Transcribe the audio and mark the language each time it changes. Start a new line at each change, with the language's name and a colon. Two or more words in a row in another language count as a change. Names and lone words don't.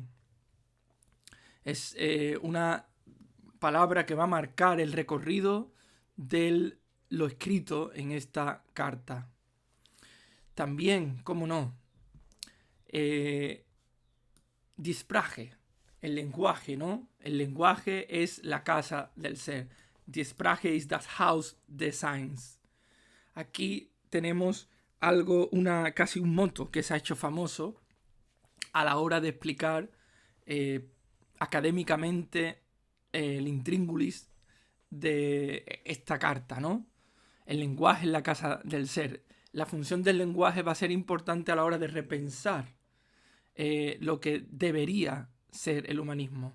Spanish: Es una palabra que va a marcar el recorrido de lo escrito en esta carta. También, cómo no,
German: Die Sprache,
Spanish: el lenguaje, ¿no? El lenguaje es la casa del ser.
German: Die Sprache ist das Haus des Seins.
Spanish: Aquí tenemos algo, casi un motto que se ha hecho famoso a la hora de explicar académicamente el intríngulis de esta carta, ¿no? El lenguaje es la casa del ser. La función del lenguaje va a ser importante a la hora de repensar lo que debería ser el humanismo.